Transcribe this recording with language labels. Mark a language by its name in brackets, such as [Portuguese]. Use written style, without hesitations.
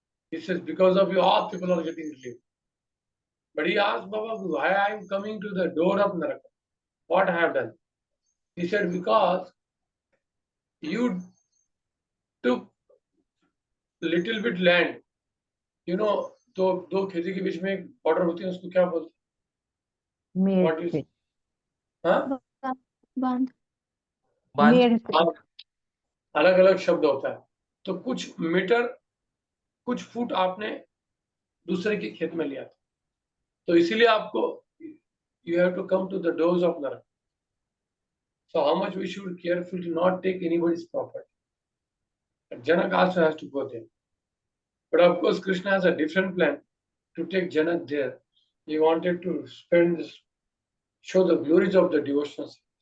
[English] He says, because of you, all people are getting relieved. But he asked Baba, why I am coming to the door of Naraka? What I have done? He said, because you took little bit land. You know, [Hindi] तो दो खेती के बीच में एक border होती है, उसको क्या बोलते हैं? [English] What is? हाँ? [Hindi] अलग अलग शब्द होता है. तो कुछ मीटर, कुछ फुट आपने दूसरे के खेत में लिया था, तो इसीलिए आपको [English] you have to come to the doors of Naraka. So how much we should careful to not take anybody's property. Janak also has to go there. But of course, Krishna has a different plan to take Janak there. He wanted to show the glories of the devotional service.